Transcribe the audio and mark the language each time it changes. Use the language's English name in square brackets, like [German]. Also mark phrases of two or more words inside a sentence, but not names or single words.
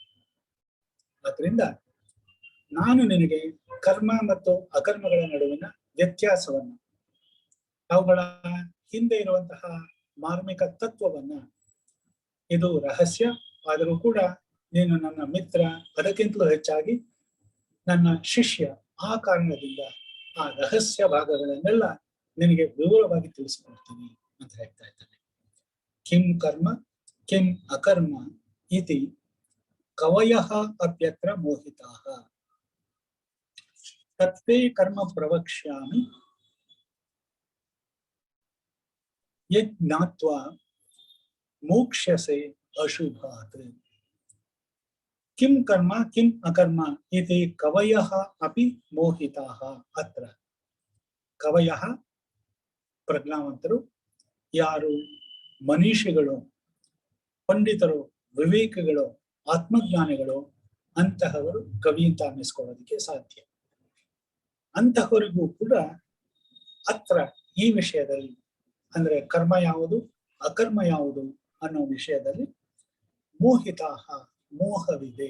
[Kannada] ಆದ್ರಿಂದ ನಾನು ನಿನಗೆ ಕರ್ಮ ಮತ್ತು ಅಕರ್ಮಗಳ ನಡುವಿನ ವ್ಯತ್ಯಾಸವನ್ನ, ಅವುಗಳ ಹಿಂದೆ ಇರುವಂತಹ ಮಾರ್ಮಿಕ ತತ್ವವನ್ನ, ಇದು ರಹಸ್ಯ ಆದರೂ ಕೂಡ ನೀನು ನನ್ನ ಮಿತ್ರ, ಅದಕ್ಕಿಂತಲೂ ಹೆಚ್ಚಾಗಿ ನನ್ನ ಶಿಷ್ಯ, ಆ ಕಾರಣದಿಂದ ಆ ರಹಸ್ಯ ಭಾಗಗಳನ್ನೆಲ್ಲ ನಿನಗೆ ವಿವರವಾಗಿ ತಿಳಿಸಿಕೊಡ್ತೀನಿ ಅಂತ ಹೇಳ್ತಾ ಇದ್ದಾನೆ. [Sanskrit] ಕಿಂ ಕರ್ಮ ಕಿಂ ಅಕರ್ಮ ಇತಿ ಕವಯಃ ಅಪ್ಯತ್ರ ಮೋಹಿತಾಃ ತತ್ತೇ ಕರ್ಮ ಪ್ರವಕ್ಷ್ಯಾಮಿ ಯದ್ ಜ್ಞಾತ್ವಾ ಮೋಕ್ಷ್ಯಸೆ ಅಶುಭಾತ್. ಕಿಂ ಕರ್ಮ ಕಿಂ ಅಕರ್ಮ ಇತಿ ಕವಯಃ ಅಪಿ ಮೋಹಿತಾಃ. ಅತ್ರ ಕವಯಃ [Kannada] ಪ್ರಜ್ಞಾವಂತರು, ಯಾರು ಮನೀಷಿಗಳು, ಪಂಡಿತರು, ವಿವೇಕಿಗಳು, ಆತ್ಮಜ್ಞಾನಿಗಳು, ಅಂತಹವರು ಕವಿ ಅಂತ ಅನ್ನಿಸ್ಕೊಳ್ಳೋದಕ್ಕೆ ಸಾಧ್ಯ. ಅಂತಹವರಿಗೂ ಕೂಡ ಅತ್ರ ಈ ವಿಷಯದಲ್ಲಿ, ಅಂದ್ರೆ ಕರ್ಮ ಯಾವುದು ಅಕರ್ಮ ಯಾವುದು ಅನ್ನೋ ವಿಷಯದಲ್ಲಿ ಮೋಹಿತಾಹ, ಮೋಹವಿದೆ.